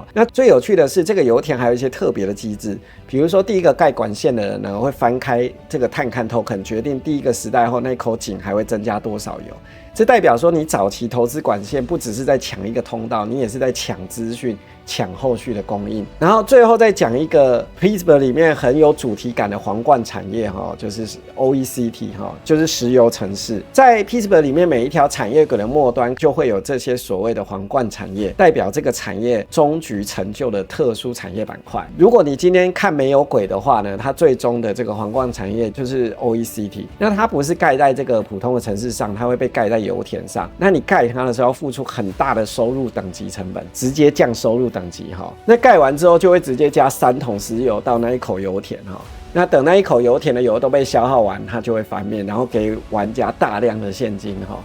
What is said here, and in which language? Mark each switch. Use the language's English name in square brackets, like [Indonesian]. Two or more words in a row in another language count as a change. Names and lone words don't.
[Chinese] 那最有趣的是，這個油田還有一些特別的機制，比如說第一個蓋管線的人呢，會翻開這個探勘 token， 決定第一個時代後那口井還會增加多少油。這代表說，你早期投資管線不只是在搶一個通道，你也是在搶資訊、搶後續的供應。然後最後再講一個 Pittsburgh 裡面很有主題感的皇冠產業哈，就是 OECT 哈，就是石油城市。在 Pittsburgh 裡面，每一條產業軌的末端就會有這些所謂的皇冠產業，代表這個產業終局成就的特殊產業板塊。如果你今天看沒有軌的話呢，它最終的這個皇冠產業就是 OECT。那它不是蓋在這個普通的城市上，它會被蓋在在油田上，那你蓋它的時候要付出很大的收入等級成本，直接降收入等級哈。那蓋完之後就會直接加3桶石油到那一口油田哈。那等那一口油田的油都被消耗完，它就會翻面，然後給玩家大量的現金哈。